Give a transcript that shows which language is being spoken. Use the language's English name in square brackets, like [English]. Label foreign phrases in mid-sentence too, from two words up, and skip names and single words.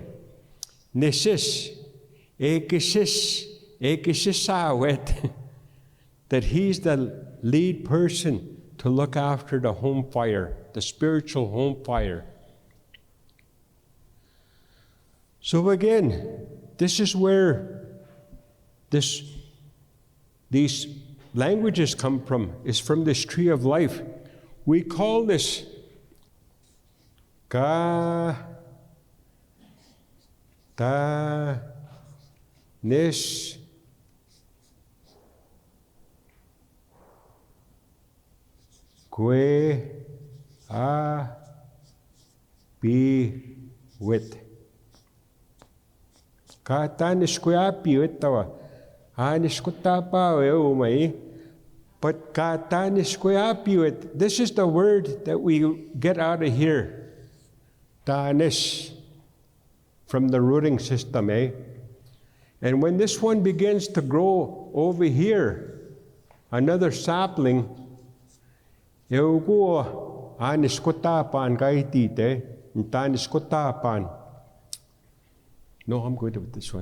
[Cree] Nesis, ekisisawet, [English] that he's the lead person to look after the home fire, the spiritual home fire. So again, this is where these languages come from, is from this tree of life. We call this [Cree] ka, ta, nis, kwe, a, pi, wit. Ka ta nis kwe a pi wit tawa. Anis ko tapa umay. [English] But [Cree] ka ta nis kwe a pi wit. [English] This is the word that we get out of here. Tanis, from the rooting system, And when this one begins to grow over here, another sapling, now No, I'm good with this one.